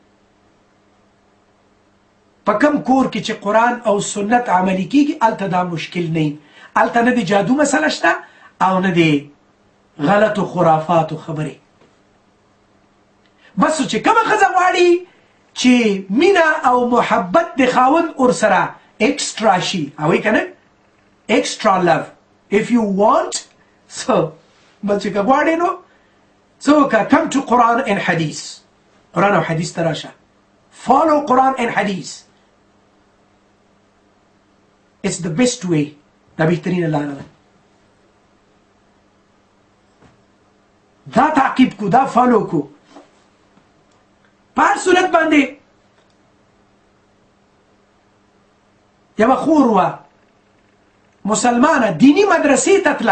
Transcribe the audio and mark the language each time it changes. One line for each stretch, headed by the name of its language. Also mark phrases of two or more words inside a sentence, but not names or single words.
Pashto: په کم کور کې چې قرآن او سنت عملي کېږي هلته دا مشکل نه وي. هلته نه د جادو مسله شته او نه د غلطو خرافاتو خبرې. بس چې کومه ښځه غواړي چې مینه او محبت د خاوند ورسره اکسټرا شي، هغوی که نه
English: extra love if you want.
Pashto: So بس چې که غواړې نو څه وکړه؟
English: come to Quran and Hadith.
Pashto: قرآن او حدیث ته راشه.
English: follow Quran and Hadith. it's the best way.
Pashto: دا بهترینه لاره ده. دا تعقیب کو، دا فالو کو. په هر صورت باندې یوه خور وه مسلمانه، دینی مدرسې ته تله.